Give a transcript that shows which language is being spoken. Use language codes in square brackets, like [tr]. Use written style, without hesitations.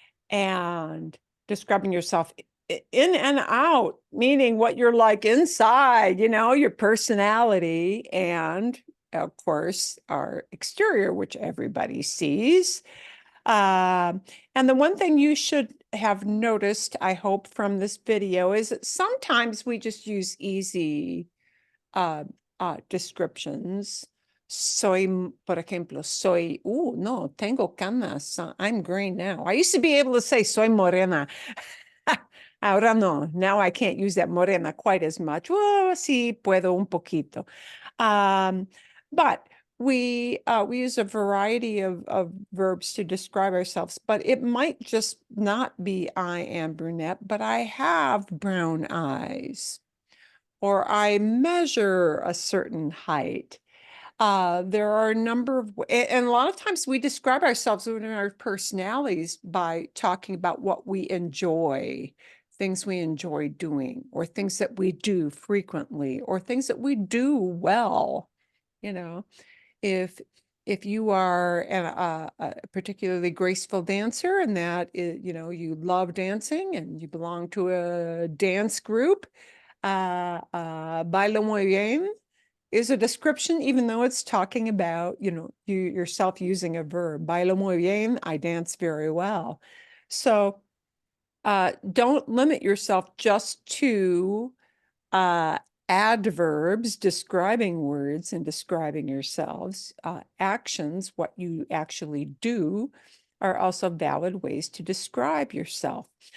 [en] And describing yourself in and out, meaning what you're like inside, your personality, and of course, our exterior, which everybody sees. And the one thing you should have noticed, I hope, from this video is that sometimes we just use easy descriptions. [es] Por ejemplo, no, tengo canas. [en] I'm green now. I used to be able to say [es] soy morena. Ahora no. [en] Now I can't use that morena quite as much. [es] Oh, sí, puedo un poquito. [en] But we use a variety of verbs to describe ourselves, but it might just not be I am brunette, but I have brown eyes, or I measure a certain height. There are a number of, and a lot of times we describe ourselves and our personalities by talking about what we enjoy, things we enjoy doing, or things that we do frequently, or things that we do well. You know, if you are a particularly graceful dancer and that is, you love dancing and you belong to a dance group, [es] bailo muy bien [en] is a description, even though it's talking about, you yourself using a verb. [es] Bailo muy bien, [en] I dance very well. So don't limit yourself just to adverbs describing words and describing yourselves. Actions, what you actually do, are also valid ways to describe yourself.